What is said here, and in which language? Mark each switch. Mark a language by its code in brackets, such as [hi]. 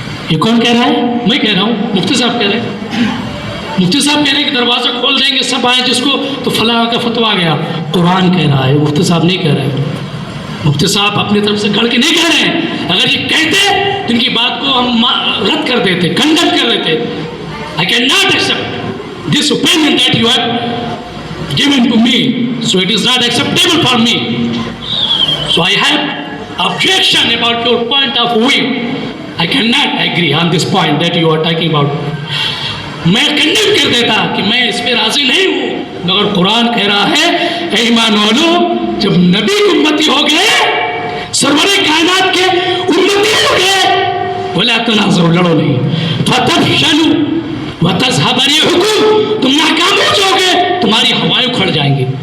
[ur] یہ کون کہہ رہا ہے؟ میں کہہ رہا ہوں، مفتی صاحب کہہ رہے ہیں. مفتی صاحب کہہ رہے ہیں کہ دروازہ کھول دیں گے سب آئیں جس کو تو فلاں کا فتویٰ آ گیا. قرآن کہہ رہا ہے، مفتی صاحب نہیں کہہ رہے. مفتی صاحب اپنی طرف سے گھڑ کے نہیں کہہ رہے ہیں. اگر یہ کہتے تو ان کی بات کو ہم رد کر دیتے، کنڈم کر دیتے. [en] I cannot accept this opinion that you have given to me, so it is not acceptable for me. So I have objection about your point of view. I cannot agree on this point that you are talking about. [ur] میں condemn کر دیتا کہ میں اس پہ راضی نہیں ہوں، مگر قرآن کہہ رہا ہے اے ایمان والو، جب نبی امتی ہو گئے، سرور کائنات کے امتی ہو گئے، [ar] ولا تنازعوا، [ur] لڑو نہیں، [ar] فتفشلوا وتذهب ريحكم، [ur] تم ناکام ہو جاؤ گے، تمہاری ہوائیں اکھڑ جائیں گے.